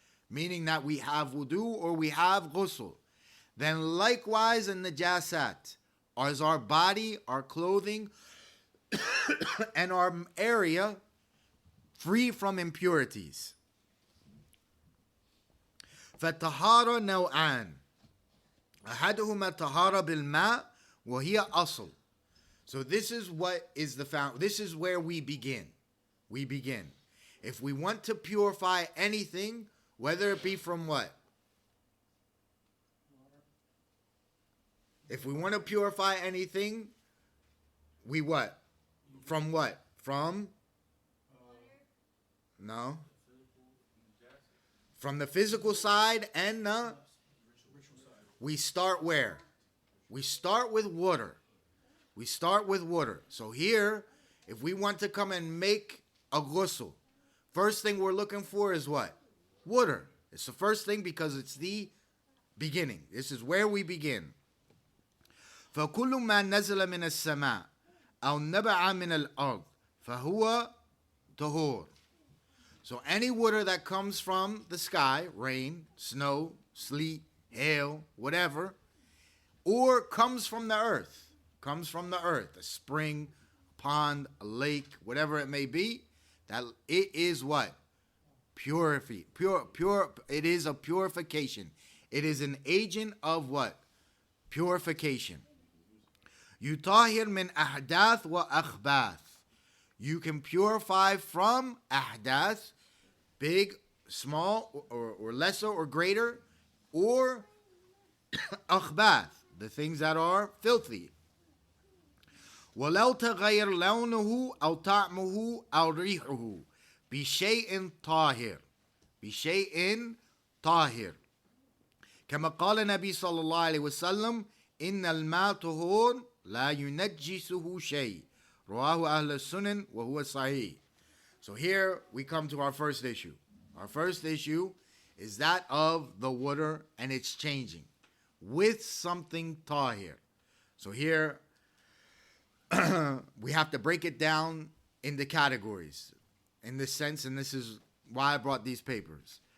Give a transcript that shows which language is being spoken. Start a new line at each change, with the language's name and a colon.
English: Meaning that we have wudu or we have ghusl. Then likewise in najasat, is our body, our clothing, and our area free from impurities.
Arabic: فالطهارة نوعان أحدهما الطهارة بالماء وهي أصل.
English: So this is what is this is where we begin. We begin. If we want to purify anything, whether it be from what? If we want to purify anything, we what? From what? From? No. From the physical side and the? We start where? We start with water. We start with water. So here, if we want to come and make a ghusl, first thing we're looking for is what? Water. It's the first thing because it's the beginning. This is where we begin.
Arabic: فكل ما نزل من السماء أو نبع من الأرض فهو طهور.
English: So any water that comes from the sky, rain, snow, sleet, hail, whatever, or comes from the earth, a spring, a pond, a lake, whatever it may be, that it is what? Purity. It is a purification. It is an agent of what? Purification.
Arabic: يطهر من أحداث وأخباث.
English: You can purify from ahdath, big, small, or lesser or greater, or akhbath, the things that are filthy.
Arabic: ولو تغير لونه أو طعمه أو ريحه بشيء طاهر. بشيء طاهر. كما قال النبي صلى الله عليه وسلم إن الماء طهور لا ينجسه شيء. رواه أهل السنن وهو صحيح.
English: So here we come to our first issue. Our first issue is that of the water and it's changing with something tahir. So here we have to break it down into categories in this sense, and this is why I brought these papers.